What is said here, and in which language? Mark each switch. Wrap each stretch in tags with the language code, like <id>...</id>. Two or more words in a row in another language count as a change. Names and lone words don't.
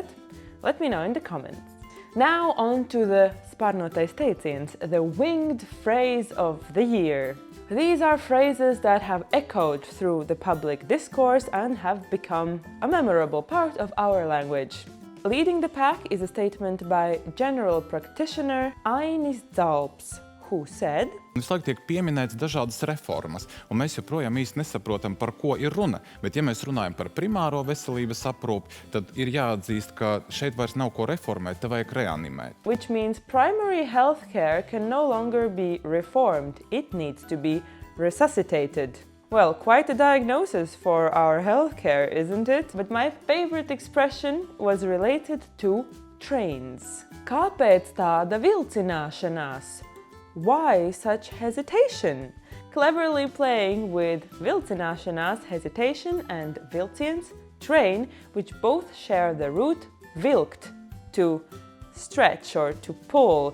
<en>Let me know in the comments. Now on to the</en> <lv>sparnotais teiciens,</lv> <en>the winged phrase of the year. These are phrases that have echoed through the public discourse and have become a memorable part of our language. Leading the pack is a statement by general practitioner Ainis Zalps, who said:</en> <lv>Visu laiku tiek pieminēts dažādas reformas, un mēs joprojām īsti nesaprotam, par ko ir runa. Bet ja mēs runājam par primāro veselības aprūpi, tad ir jāatzīst, ka šeit vairs nav ko reformēt, te vajag reanimēt.</lv> <en>Which means primary health care can no longer be reformed, it needs to be resuscitated. Well, quite a diagnosis for our healthcare, isn't it? But my favorite expression was related to trains.</en> <lv>Kāpēc tāda vilcināšanās?</lv> <en>Why such hesitation? Cleverly playing with vilcināšanās, hesitation, and vilciens, train, which both share the root vilkt, to stretch or to pull.</en>